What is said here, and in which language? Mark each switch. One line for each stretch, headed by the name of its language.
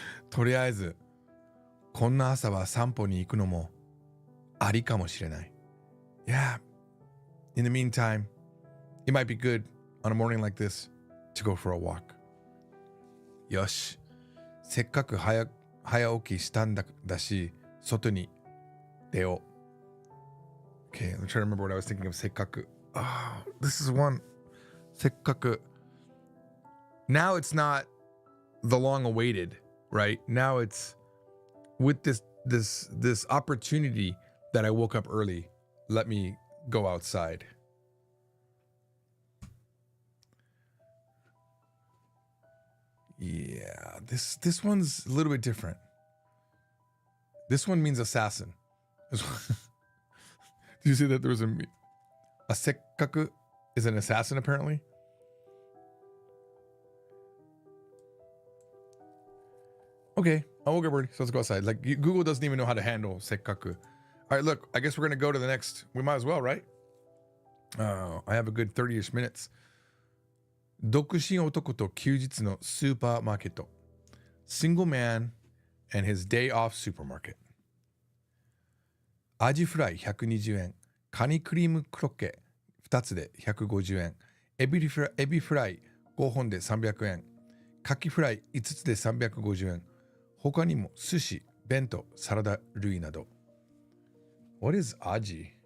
Japanese: とりあえず、こんな朝は散歩に行くのもありかもしれない。
English: Yeah.In the meantime, it might be good on a morning like this to go for a walk.
Japanese: よし、せっかく早起きしたんだし、外に出よ
English: Okay, I'm trying to remember what I was thinking of. Sekkaku. Oh, this is one. Sekkaku. Now it's not the long awaited, right? Now it's with this opportunity that I woke up early. Let me go outside. Yeah, this one's a little bit different. This one means assassin. Did you see that there was a sekkaku is an assassin apparently? Okay, I woke up early, so let's go outside. Like Google doesn't even know how to handle sekkaku. All right, look, I guess we're gonna go to the next. We might as well, right? I have a good 30-ish minutes.
Japanese: 独身男と休日のスーパーマーケット
English: Single man and his day off supermarket
Japanese: アジフライ120円カニクリームクロッケ2つで150円エビフライ5本で300円カキフライ5つで350円他にも寿司、弁当、サラダ類など
English: What is aji?